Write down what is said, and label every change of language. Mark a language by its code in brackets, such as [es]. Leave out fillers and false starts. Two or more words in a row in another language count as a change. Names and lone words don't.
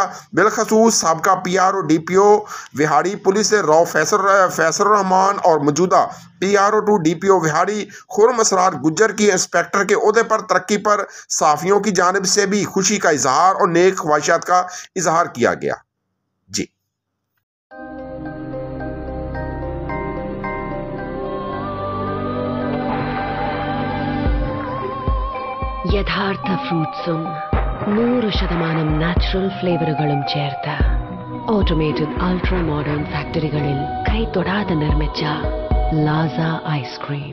[ur] بالخصوص سابقہ PRO DPO وہاڑی پولیس راؤ فیصل رحمان اور موجودہ PRO to DPO وہاڑی خرم اسرار گجر کی انسپکٹر کے عہدے پر ترقی پر صحافیوں کی جانب سے بھی خوشی کا اظہار اور نیک خواہشات کا اظہار کیا گیا. जी [ml] യഥാർത്ഥ ഫ്രൂട്ട്സും 100% [en] natural flavours [ml] ചേർത്ത് [en] automated ultra modern [ml] ഫാക്ടറികളിൽ കൈതൊടാതെ നിർമ്മിച്ച ലാസ ഐസ്ക്രീം.